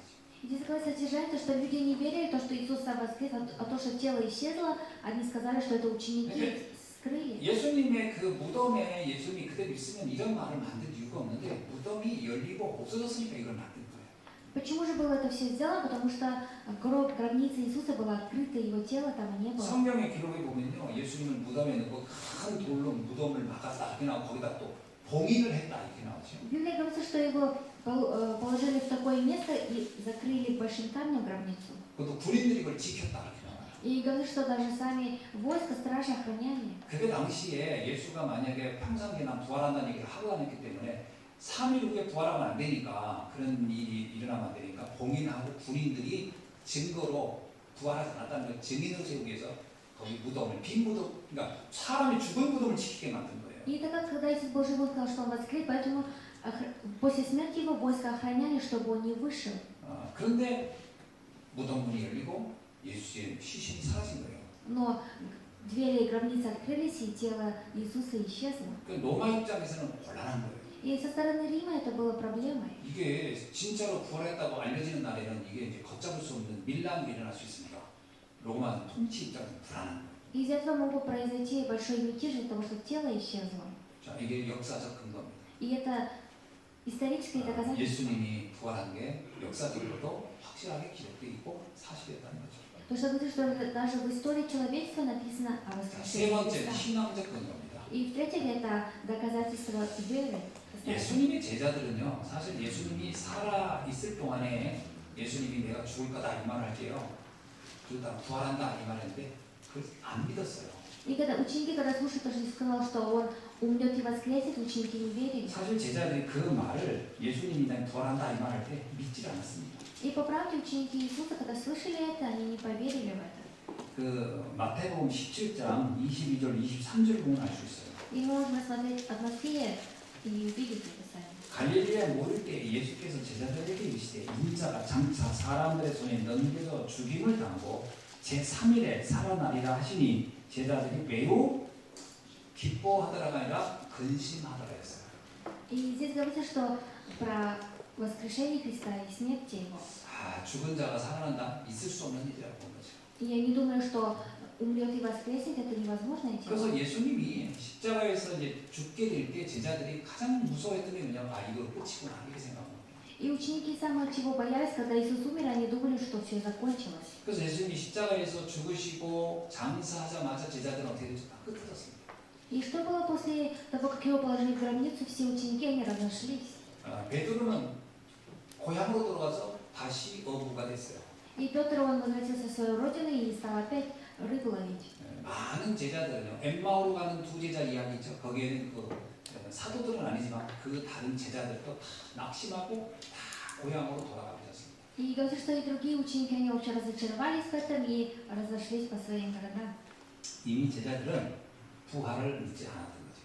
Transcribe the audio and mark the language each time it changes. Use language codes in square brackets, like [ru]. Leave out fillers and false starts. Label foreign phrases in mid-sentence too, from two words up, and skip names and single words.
[ru] И здесь говорится содержание, то, что люди не верили, то, что Иисус сам воскрес, а то, что тело исчезло, они сказали, что это ученики скрыли. [ko] 예수님의 그 무덤에 예수님이 그대로 있으면 이런 말을 만들 이유가 없는데 무덤이 열리고 없어졌으니까 이걸 만든 거예요. [ru] Почему же было это все сделано? Потому что гробница Иисуса была открыта, его тела там не было. [ko] 성경의 기록에 보면요, 예수님을 무덤에 넣고 큰 돌로 무덤을 막았다 이렇게 나오고 거기다 또 봉인을 했다 이렇게 나오죠. [ru] В Библии говорится, что его положили в такое место и закрыли большим камнем гробницу. [ko] 그것도 군인들이 그걸 지켰다 이렇게 나와요. [ru] И говорится, что даже сами войска, стражи охраняли. [ko] 그게 당시에 예수가 만약에 평상시나 부활한다는 얘기를 하고 다녔기 때문에 3일 후에 부활하면 안 되니까 그런 일이 일어나면 안 되니까 봉인하고 군인들이 증거로 부활하지 않았다는 걸 증인으로 세우기 위해서 거기 무덤을 빈 무덤, 그러니까 사람이 죽은 무덤을 지키게 만든 거예요. [ru] И это как когда Иисус Божий был сказал, что он воскрес, поэтому после смерти его войска охраняли, чтобы он не вышел. [ko] 그런데 무덤 문이 열리고 예수의 시신이 사라진 거예요. [ru] Но двери гробницы открылись, и тело Иисуса исчезло. [ko] 그 로마 입장에서는 곤란한 거예요. [ru] И со стороны Рима это было проблемой. [ko] 이게 진짜로 부활했다고 알려지는 날에는 이게 이제 걷잡을 수 없는 밀란이 일어날 수 있습니다. 로마 통치 입장에서 불안한 거예요. [ru] Из этого могло произойти большой мятеж из-за того, что тело исчезло. [ko] 자, 이게 역사적 근거입니다. [ru] И это историческое доказательство. [ko] 예수님이 부활한 게 역사적으로도 확실하게 기록되어 있고 사실이었다는 거죠. [ru] То, что говорится, что даже в истории человечества написано о [ko] 자, 세 [ru] воскрешении [ko] 번째는 [ru] Христа. [ko] 신앙적 근거입니다. [ru] И в-третьих, это доказательство веры. [ko] 예수님의 제자들은요, 사실 예수님이 살아 있을 동안에 예수님이 내가 죽을 거다 이 말을 할게요. 그러다 부활한다 이 말했는데 그걸 안 믿었어요. [ru] И когда ученики, когда слушают, то, что Иисус сказал, что он умрет и воскреснет, ученики не верили. [ko] 사실 제자들이 그 말을 예수님이 난 부활한다 이 말할 때 믿지 않았습니다. [ru] И по правде ученики Иисуса, когда слышали это, они не поверили в это. [ko] 그 마태복음 17장 22절 23절 보면 알 수 있어요. [ru] И мы можем рассмотреть от Матфея и увидеть это сами. [ko] 갈릴리에 모를 때 예수께서 제자들에게 이르시되 인자가 장차 사람들의 손에 넘겨져 죽임을 당하고 제3일에 살아나리라 하시니 제자들이 매우 기뻐하더라가 아니라 근심하더라 했어요. [ru] И здесь говорится, что про воскрешение Христа и смерть Его. [ko] 죽은 자가 살아난다? 있을 수 없는 일이라고 본 거죠. [ru] И я не думаю, что умрет и воскреснет, это невозможно. [ko] 그래서 예수님이 십자가에서 이제 죽게 될 때 제자들이 가장 무서워했던 게 뭐냐면 이거 끝이구나 이렇게 생각합니다. [ru] И ученики самое чего боялись, когда Иисус умер, они думали, что все закончилось. [ko] 그래서 예수님이 십자가에서 죽으시고 장사하자마자 제자들은 어떻게 됐죠? 다 흩어졌습니다. [ru] И что было после того, как его положили в гробницу, все ученики, они разошлись. [ko] 베드로는 고향으로 돌아가서 다시 어부가 됐어요. [ru] И Петр, он возвратился в свою родину и стал опять рыбу ловить. [ko] 많은 제자들은요, 엠마오로 가는 두 제자 이야기 있죠. 거기에는 그 사도들은 아니지만 그 다른 제자들도 다 낙심하고 다 고향으로 돌아가셨습니다. [ru] И говорится, что и другие ученики, они вообще разочаровались в этом и разошлись по своим городам. [ko] 이미 제자들은 부활을 믿지 않았던 거죠.